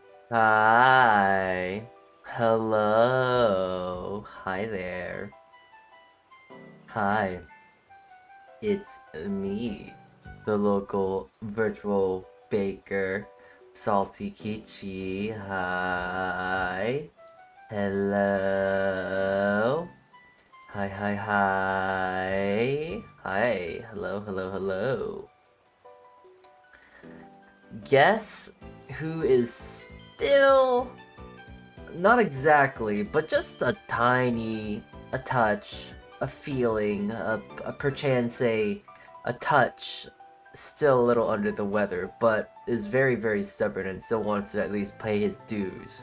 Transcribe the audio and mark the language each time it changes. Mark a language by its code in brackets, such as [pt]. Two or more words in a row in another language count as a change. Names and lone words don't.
[en] Hi. Hello. Hi there. Hi. It's me, the local virtual baker, Saltea Kichee. Hi. Hello. Hi, hi, hi. Hi. Hello, hello, hello. Guess who is still not exactly, but just a touch, a feeling, a perchance a touch, still a little under the weather, but is very, very stubborn and still wants to at least pay his dues.